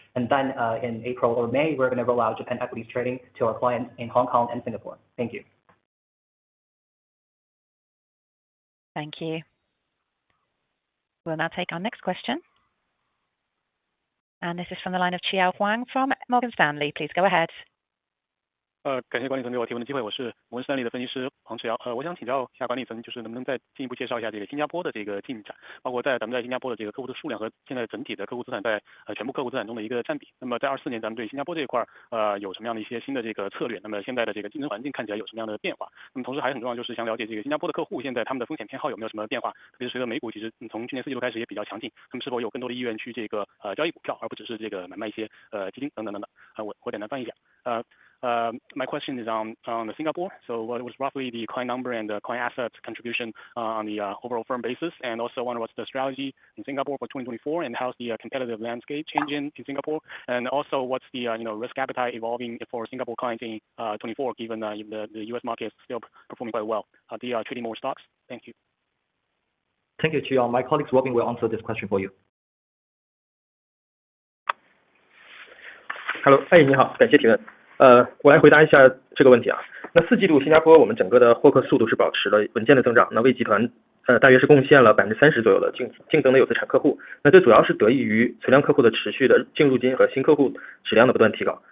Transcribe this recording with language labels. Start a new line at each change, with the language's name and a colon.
English: And then in April or May, we're going to roll out Japan equities trading to our clients in Hong Kong and Singapore. Thank you. Thank you. We'll now take our next question. And this is from the line of Chiao Huang from Morgan Stanley. Please go ahead.
Chinese: 感谢管理层给我提问的机会，我是摩根士丹利的分析师黄志尧。我想请教一下管理层，就是能不能再进一步介绍一下这个新加坡的这个进展，包括咱们在新加坡的这个客户的数量和现在整体的客户资产在全部客户资产中的一个占比。那么在24年，咱们对新加坡这一块有什么样的一些新的这个策略？那么现在的这个竞争环境看起来有什么样的变化？那么同时还很重要就是想了解这个新加坡的客户现在他们的风险偏好有没有什么变化？特别是随着美股其实从去年4季度开始也比较强劲，他们是否有更多的意愿去这个交易股票，而不只是这个买卖一些基金等等等等。我简单翻译一下。
English: My question is on Singapore. So what was roughly the client number and the client assets contribution on the overall firm basis? And also wonder what's the strategy in Singapore for 2024 and how's the competitive landscape changing in Singapore? And also what's the risk appetite evolving for Singapore clients in 24 given the US market is still performing quite well? Are they trading more stocks? Thank you. Thank you, Chiao. My colleague Robin will answer this question for you.
Chinese: Hello， 你好，感谢提问。我来回答一下这个问题啊。那4季度新加坡我们整个的获客速度是保持了稳健的增长，那为集团大约是贡献了30%左右的净增的有资产客户。那这主要是得益于存量客户的持续的净入金和新客户质量的不断提高。